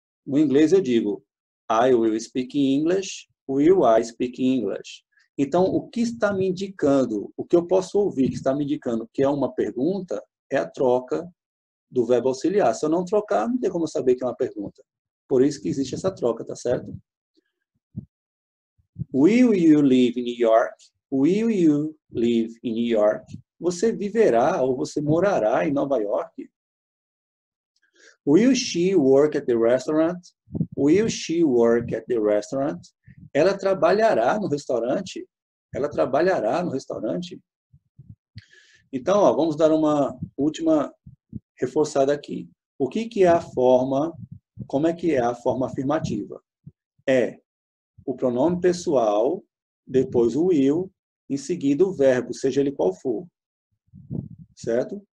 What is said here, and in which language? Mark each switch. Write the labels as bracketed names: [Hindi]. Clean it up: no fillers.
[Portuguese] No inglês eu digo, [English] I will speak English, will I speak English? [Portuguese] Então, o que está me indicando, o que eu posso ouvir que está me indicando que é uma pergunta, é a troca do verbo auxiliar. Se eu não trocar, não tem como eu saber que é uma pergunta. Por isso que existe essa troca, tá certo? [English] Will you live in New York? Will you live in New York? [Portuguese] Você viverá ou você morará em Nova York? [English] Will she work at the restaurant? Will she work at the restaurant? [Portuguese] Ela trabalhará no restaurante? Ela trabalhará no restaurante? Então, ó, vamos dar uma última reforçada aqui. O que é a forma, como é que é a forma afirmativa? É o pronome pessoal, depois o will, em seguida o verbo, seja ele qual for. Certo?